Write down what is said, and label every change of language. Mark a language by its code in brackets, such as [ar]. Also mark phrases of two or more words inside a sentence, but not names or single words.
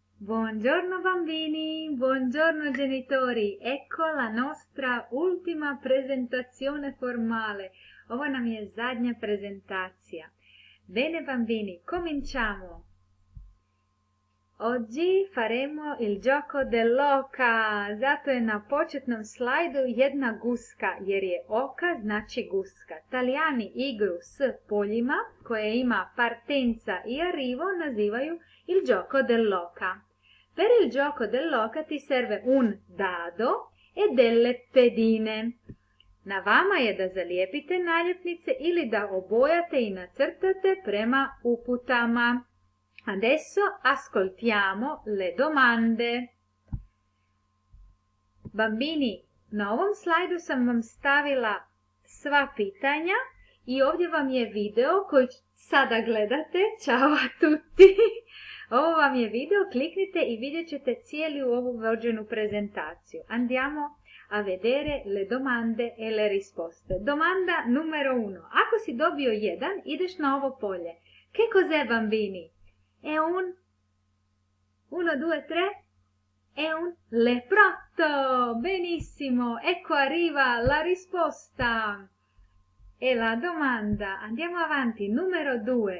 [it] Buongiorno bambini, buongiorno genitori, ecco la nostra ultima presentazione formale. [hr] Ovo nam je zadnja prezentacija. [it] Bene bambini, cominciamo. Oggi faremo il gioco dell'oca, [hr] zato je na početnom slajdu jedna guska, jer je oka znači guska. Talijani igru s poljima, koje ima partenza i arrivo, nazivaju [it] il gioco dell'oca. Per il gioco dell'oca ti serve un dado e delle pedine. [hr] Na vama je da zalijepite naljepnice ili da obojate i nacrtate prema uputama. [it] Adesso ascoltiamo le domande. Bambini, [hr] na ovom slajdu sam vam stavila sva pitanja i ovdje vam je video koji sada gledate. [it] Ciao a tutti! [hr] Ovo vam je video, kliknite i vidjet ćete cijelu ovu vođenu prezentaciju. [it] Andiamo a vedere le domande e le risposte. Domanda numero 1. [hr] Ako si dobio 1, ideš na ovo polje. [it] Che cos'è bambini? È un 1, 2, 3. È un leprotto. Benissimo, ecco arriva la risposta. E la domanda, andiamo avanti, numero 2.